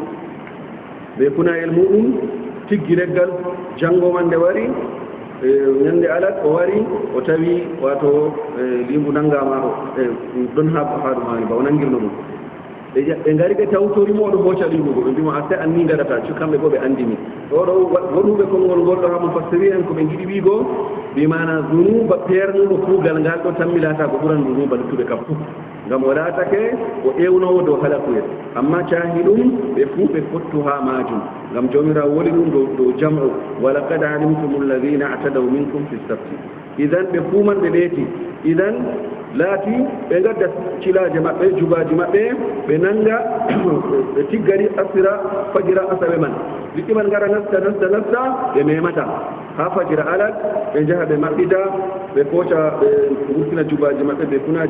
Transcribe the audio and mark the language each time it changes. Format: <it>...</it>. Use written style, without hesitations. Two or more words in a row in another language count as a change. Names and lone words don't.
<ff>ɓe punayel muɗum tiggi leggal janngo man nde wari ñande alat o wari o tawi wato limu nanngama ɗon ha ɗumani ba o nanngirno ɗum ɓe ngari ɓe tawtorimo oɗo hooca limugo ɓe mbima a se anni gadata kamɓe bo ɓe andimi ɗo ɗo wonuɓe konngol ngol ɗo ha mo fassiri en ko ɓe giɗi wiigo bimana zunuba pernuɗo kuugal ngal ɗo tammilata ko ɓuran zunuba luttuɓe kam fof ngam o laatake o ƴewnowo dow halakuyel amma caahi ɗum ɓe fuu ɓe fottu ha majum ngam jomirawo woli ɗum dow jam'u</ff> <ar>ولقد علمتم الذين اعتدوا منكم في السبت</ar> <ff>idan ɓe fuu man ɓe ɓeeti idan laati ɓe gadda cilaje maɓɓe jubaji maɓɓe ɓe nanga ɓe tiggari asira fajira asaɓe man liɗɗi man ngara nasta ɓe memata ha fajira alal ɓe jaha ɓe maɓɓita ɓe koca ɓe wurtina jubaji maɓɓe ɓe kunaji</ff>